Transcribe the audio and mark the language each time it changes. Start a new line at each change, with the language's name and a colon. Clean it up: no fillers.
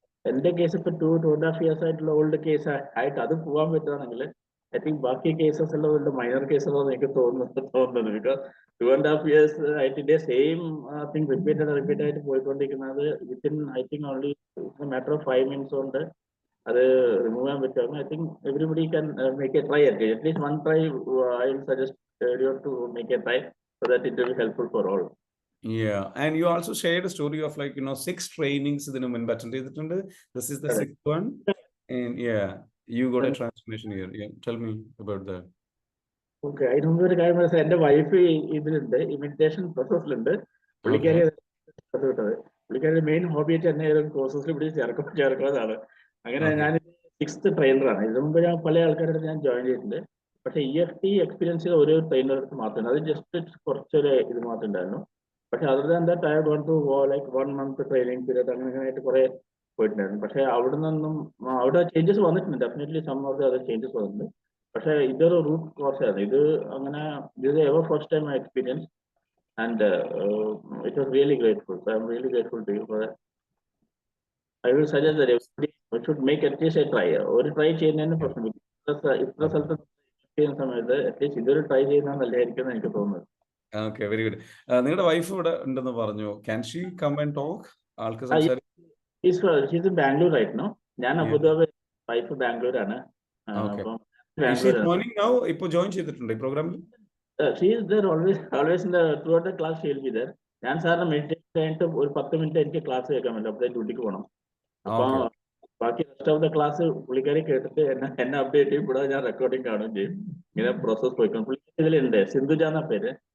Malayalam: എന്റെ കേസ് ഇപ്പൊ 2.5 years ആയിട്ടുള്ള ഓൾഡ് കേസ് ആയിട്ട് അത് പോകാൻ പറ്റുകയാണെങ്കിൽ ഐ തിങ്ക് ബാക്കി കേസസ് എല്ലാം മൈനർ കേസസ് എനിക്ക് തോന്നുന്നത്. ബിക്കോസ് 2.5 years ആയിട്ട് ഇതേ സെയിം തിങ് റിപ്പീറ്റ് ആയിട്ട് പോയിക്കൊണ്ടിരിക്കുന്നത് within I think only matter of 5 minutes കൊണ്ട് അത് റിമൂവ് ചെയ്യാൻ പറ്റും.
English: I think everybody can make a try. At least one try I will suggest you to make a try so that it will be helpful for all. Yeah, and you also shared a story of 6 trainings
Malayalam: ഇതിനു മുൻപ് attend ചെയ്തിട്ടുണ്ട്.
English: This is the 6th one, and you got a transformation here. Tell me about that.
Malayalam: Okay, അതിന് മുമ്പ് ഒരു കാര്യം മനസ്സിലായി. എന്റെ wife ഇതിലുണ്ട്, ഇമിറ്റേഷൻ പ്രോസസ്സിലുണ്ട്. പുള്ളിക്കാരുടെ മെയിൻ ഹോബി ആയിട്ട് തന്നെ കോഴ്സസിൽ ഇവിടെ ചേർക്കുന്നതാണ്. അങ്ങനെ ഞാൻ 6th ട്രെയിനറാണ്. ഇതിനു മുമ്പ് ഞാൻ പല ആൾക്കാരുടെ ഞാൻ ജോയിൻ ചെയ്തിട്ടുണ്ട്. പക്ഷെ EFT എക്സ്പീരിയൻസ് ചെയ്ത ഒരു ട്രെയിനർക്ക് മാത്രമേ, അത് ജസ്റ്റ് കുറച്ചൊരു ഇത് മാത്രമേ ഉണ്ടായിരുന്നു.
English: പക്ഷെ other than that I gone to go 1 month training period
Malayalam: അങ്ങനെയായിട്ട് കുറെ പോയിട്ടുണ്ടായിരുന്നു. പക്ഷെ അവിടെ നിന്നും അവിടെ ചേഞ്ചസ് വന്നിട്ടുണ്ട്.
English: definitely some of the other changes
Malayalam: വന്നിട്ടുണ്ട്. പക്ഷെ ഇതൊരു റൂട്ട് കോഴ്സ് ആയിരുന്നു.
English: ഇത് അങ്ങനെ ഇത് ever first time I experience and it was really grateful. I am really grateful to you for that. I will suggest that everybody should make at least a try.
Malayalam: ഒരു try ചെയ്യുന്നതിന് പ്രശ്നം ഇത്ര സ്ഥലത്ത് ചെയ്യുന്ന സമയത്ത് അറ്റ്ലീസ്റ്റ് ഇതൊരു try ചെയ്യുന്നത് നല്ലതായിരിക്കും എനിക്ക് തോന്നുന്നത്.
English: Okay, very good.
Malayalam: നിങ്ങളുടെ വൈഫ് ഇവിടെ ഉണ്ടെന്ന് പറഞ്ഞു.
English: Can she come and talk? ആൾക്ക് She's in Bangalore right now.
Malayalam: ഞാൻ Abu Dhabi, wife ബാംഗ്ലൂരാണ്.
English: Is she joining now?
Malayalam: ഇപ്പോൾ ജോയിൻ ചെയ്തിട്ടുണ്ട് ഈ പ്രോഗ്രാമിൽ?
English: She is there always in the throughout the class. She will be there.
Malayalam: ഞാൻ സാറിന് മെഡിറ്റേഷൻ കഴിഞ്ഞിട്ട് ഒരു 10 minute എനിക്ക് ക്ലാസ് കേൾക്കാൻ പറ്റും. അപ്പോൾ ഡ്യൂട്ടിക്ക് പോകണം. അപ്പൊ ബാക്കി
English: rest of the class
Malayalam: പുള്ളിക്കാരി കേട്ടിട്ട് എന്നെ അപ്ഡേറ്റ് ചെയ്യും. കൂടാതെ ഞാൻ റെക്കോർഡിംഗ് കാണുകയും ചെയ്യും. ഇങ്ങനെ പ്രോസസ് പോയിക്കണം. പുള്ളിക്കാരി ഇതിലുണ്ട്, സിന്ധുജ എന്ന പേര്.